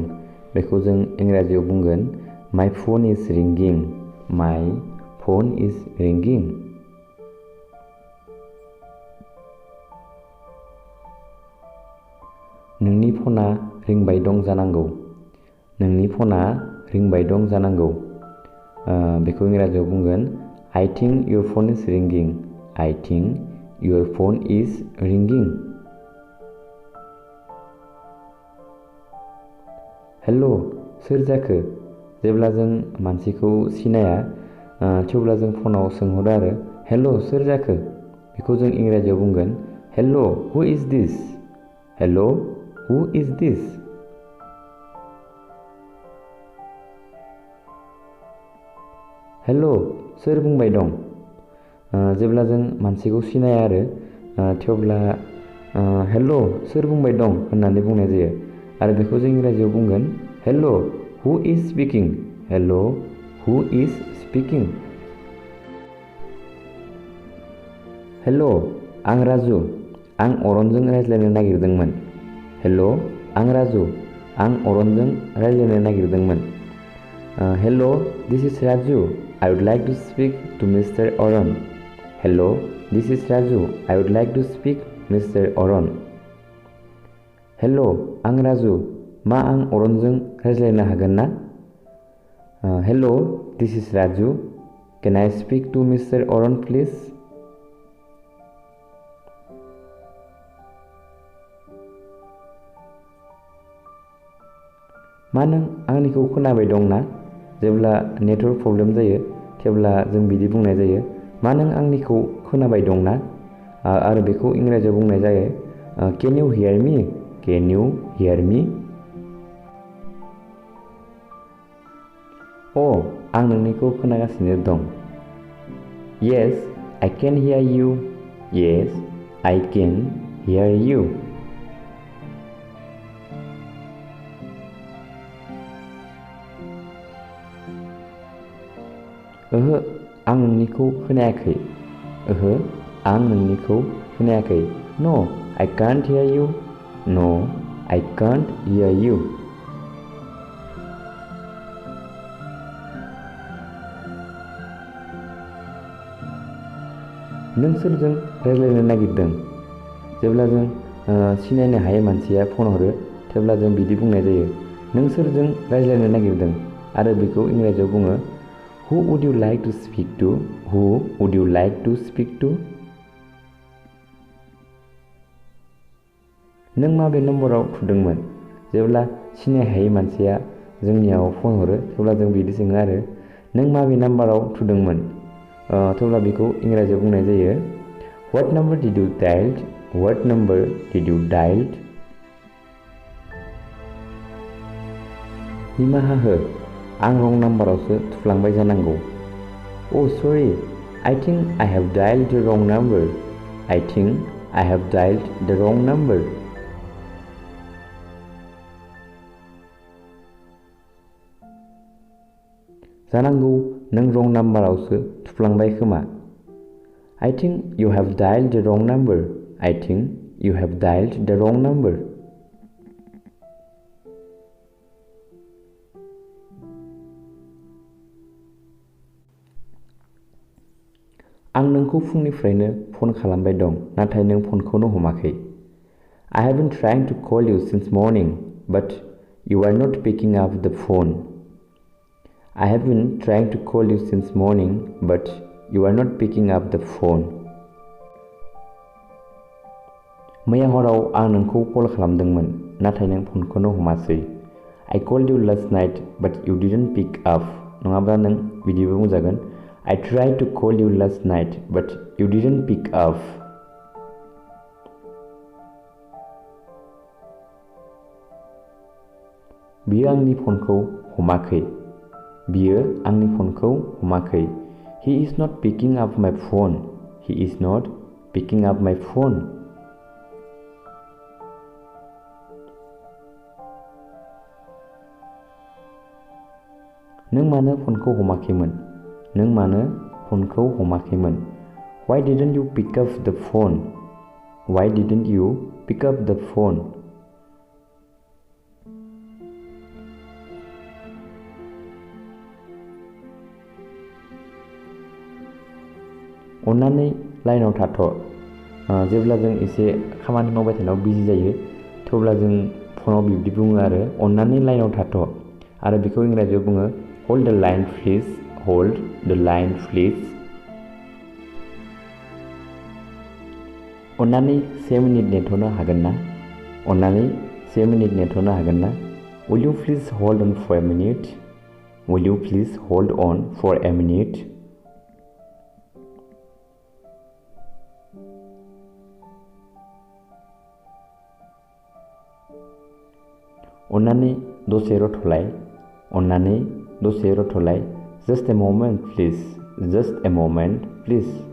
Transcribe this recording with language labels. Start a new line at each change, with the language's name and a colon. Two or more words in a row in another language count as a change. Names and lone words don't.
Bodo: बेखौ जों इंराजियाव बुंगोन
English: My phone is ringing. My phone is ringing.
Bodo: नोंनि फना रिंबाय दं जानांगौ। नोंनि फना रिंबाय दं जानांगौ। बेखौ इंराजियाव बुंगोन
English: I think your phone is ringing. I think your phone is ringing.
Bodo: हेलो, सोर जाखो? जेब्ला जों मानसिखौ सिनाया थेवब्ला जों फनाव सोंहरो आरो हेलो, सोर जाखो? बेखौ जों इंराजियाव बुंगोन हेलो,
English: Who is this? Hello, who is this?
Bodo: हेलो, सोर बुंबाय दं? जेब्ला जों मानसिखौ सिनाया आरो थेवब्ला हेलो, सोर बुंबाय दं होननानै बुंनाय जायो आरो बेखौ जों इंराजियाव बुंगोन
English: Hello, who is speaking? Hello, who is speaking?
Bodo: हेलो, आं राजु, आं अरनजों रायज्लायनो नागिरदोंमोन। हेलो, आं राजु, आं अरनजों रायज्लायनो नागिरदोंमोन।
English: हेलो, This is Raju, I would like to speak to Mr. Oron. Hello, this is Raju. I would like to speak Mr. Oron. Hello,
Bodo: आं राजु, मा आं अरनजों रायज्लायनो हागोन ना?
English: Hello, this is Raju. Can I speak to Mr. Oron, please?
Bodo: मा नों आंनिखौ खोनाबाय दं ना? जेब्ला
English: network problem
Bodo: जायो थेवब्ला जों बिदि बुंनाय जायो मा नों आंनिखौ खोनाबाय दं ना? आरो बेखौ इंराजियाव बुंनाय जायो
English: Can you hear me? Can you hear me?
Bodo: आं नोंनिखौ खोनागासिनो दं।
English: Yes, I can hear you. Yes, I can hear you.
Bodo: ओहो, आं नोंनिखौ खोनायाखै। ओहो, आं नोंनिखौ खोनायाखै।
English: No, I can't hear you. No, I can't hear you.
Bodo: नों सोरजों रायज्लायनो नागिरदों? जेब्ला जों सिनायनो हायै मानसिया फन हरो थेवब्ला जों बिदि बुंनाय जायो नों सोरजों रायज्लायनो नागिरदों आरो बेखौ इंराजियाव बुङो
English: Who would you like to speak to? Who would you like to speak to?
Bodo: नों माबे नम्बराव थुदोंमोन? जेब्ला सिनायहायै मानसिया जोंनियाव फन हरो थेवब्ला जों बिदि सोङो आरो नों माबे नाम्बाराव थुदोंमोन? थेवब्ला बेखौ इंराजियाव बुंनाय जायो
English: What number did you dial? What number did you dial?
Bodo: निमाहा हो, आं रं नाम्बारावसो थुफ्लांबाय जानांगौ।
English: Oh sorry, I think I have dialed the wrong number. I think I have dialed the wrong number.
Bodo: जानांगौ नों रं नाम्बारावसो थुफ्लांबाय खोमा।
English: I think you have dialed the wrong number. I think you have dialed the wrong number.
Bodo: आं नोंखौ फुंनिफ्रायनो फन खालामबाय दं नाथाय नों फनखौनो हमाखै।
English: I have been trying to call you since morning but you are not picking up the phone. I have been trying to call you since morning but you are not picking up the phone.
Bodo: मैया हराव आं नोंखौ कल खालामदोंमोन नाथाय नों फनखौनो हमासै।
English: I called you last night but you didn't pick up.
Bodo: नङाब्ला नों बिदिबो बुंजागोन
English: I tried to call you last night but you didn't pick up.
Bodo: बियो आंनि फनखौ हमाखै। बियो आंनि फनखौ हमाखै।
English: He is not picking up my phone. He is not picking up my phone.
Bodo: नों मानो फनखौ हमाखैमोन? नों मानो फनखौ हमाखैमोन?
English: Why didn't you pick up the phone? Why didn't you pick up the phone?
Bodo: अन्नानै लाइनाव थाथ'। जेब्ला जों एसे खामानि मावबाय थानायाव बिजि जायो थेवब्ला जों फनाव बिब्दि बुङो आरो अन्नानै लाइनाव थाथ'। आरो बेखौ इंराजियाव बुङो
English: hold the line please. Hold the line please.
Bodo: अन्नानै 1 मिनिट नेथ'नो हागोन ना? अन्नानै 1 मिनिट नेथ'नो हागोन ना?
English: Will you please hold on for a minute? Will you please hold on for a minute?
Bodo: अन्नानै दसे रथ'लाय। अन्नानै दसे रथ'लाय।
English: Just a moment please. Just a moment please.